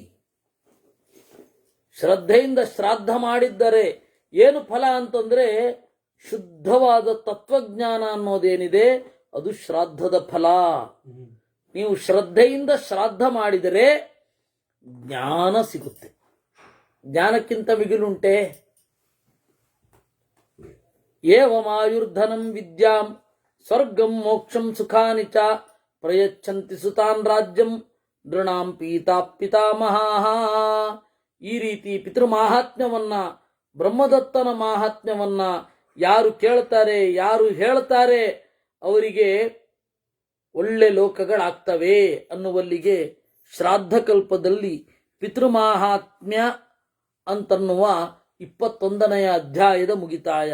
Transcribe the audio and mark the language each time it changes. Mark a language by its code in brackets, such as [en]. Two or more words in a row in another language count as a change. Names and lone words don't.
[kn] ಶ್ರದ್ಧೆಯಿಂದ ಶ್ರಾದ್ದ ಮಾಡಿದ್ದರೆ ಏನು ಫಲ ಅಂತಂದ್ರೆ, ಶುದ್ಧವಾದ ತತ್ವಜ್ಞಾನ ಅನ್ನೋದೇನಿದೆ ಅದು ಶ್ರಾದ್ದದ ಫಲ. ನೀವು ಶ್ರದ್ಧೆಯಿಂದ ಶ್ರಾದ್ದ ಮಾಡಿದರೆ ಜ್ಞಾನ ಸಿಗುತ್ತೆ. ಜ್ಞಾನಕ್ಕಿಂತ ಮಿಗಿಲುಂಟೆ? [sa] ಏವಮಾಯುರ್ಧನಂ ವಿದ್ಯಾಂ ಸ್ವರ್ಗಂ ಮೋಕ್ಷಂ ಸುಖಾನಿ ಚ ಪ್ರಯಚ್ಛಂತಿ ಸುತಾನ್ ರಾಜ್ಯಂ ನೃಣಾಂ ಪೀತಾ ಪಿತಾಮಹಾಃ. [kn] ಈ ರೀತಿ ಪಿತೃಮಾಹಾತ್ಮ್ಯವನ್ನ, ಬ್ರಹ್ಮದತ್ತನ ಮಾಹಾತ್ಮ್ಯವನ್ನ ಯಾರು ಕೇಳ್ತಾರೆ, ಯಾರು ಹೇಳ್ತಾರೆ, ಅವರಿಗೆ ಒಳ್ಳೆ ಲೋಕಗಳಾಗ್ತವೆ ಅನ್ನುವಲ್ಲಿಗೆ ಶ್ರಾದ್ದ ಕಲ್ಪದಲ್ಲಿ ಪಿತೃಮಾಹಾತ್ಮ್ಯ ಅಂತನ್ನುವ 21ನೆಯ ಅಧ್ಯಾಯದ ಮುಗಿತಾಯ.